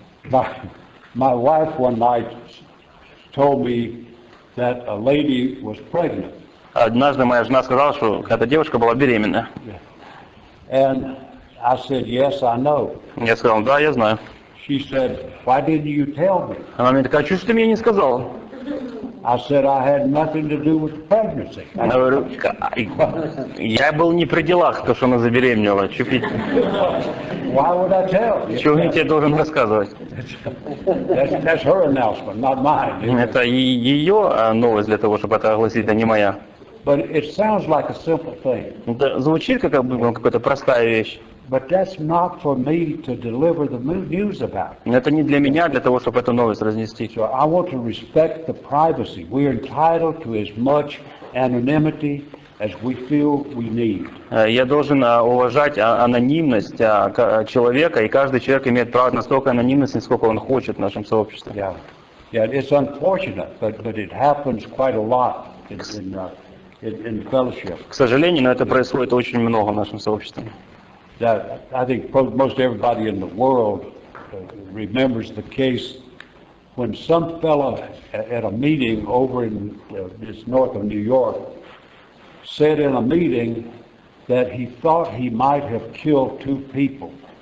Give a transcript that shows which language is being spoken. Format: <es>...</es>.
<en>My wife one night told me that a lady was pregnant.</en> <ru>Однажды моя жена сказала, что эта девушка была беременна.</ru> <en>And I said, yes, I know.</en> <ru>Я сказал, да, я знаю.</ru> <en>She said, why didn't you tell me?</en> <ru>Она мне такая, что ж ты мне не сказала?</ru> <en>I said I had nothing to do with the pregnancy.</en> <ru>Я говорю, я был не при делах, то, что она забеременела.</ru> <en>Why would I tell?</en> <ru>Чего я тебе должен рассказывать?</ru> <en>That's her announcement, not mine.</en> <ru>Это ее новость для того, чтобы это огласить, а не моя.</ru> <en>But it sounds like a simple thing.</en> <ru>Это звучит как какая-то простая вещь.</ru> <en>But that's not for me to deliver the news about.</en> <ru>Это не для меня, для того, чтобы эту новость разнести.</ru> <en>So I want to respect the privacy. We're entitled to as much anonymity as we feel we need.</en> <ru>Я должен уважать анонимность человека, и каждый человек имеет право на столько анонимности, сколько он хочет в нашем сообществе.</ru> <en>Yeah, it's unfortunate, but it happens quite a lot in fellowship.</en> <ru>К сожалению, но это происходит очень много в нашем сообществе.</ru> <en>I think most everybody in the world remembers the case when some fellow at a meeting over in just north of New York said in a meeting that he thought he might have killed two people.</en>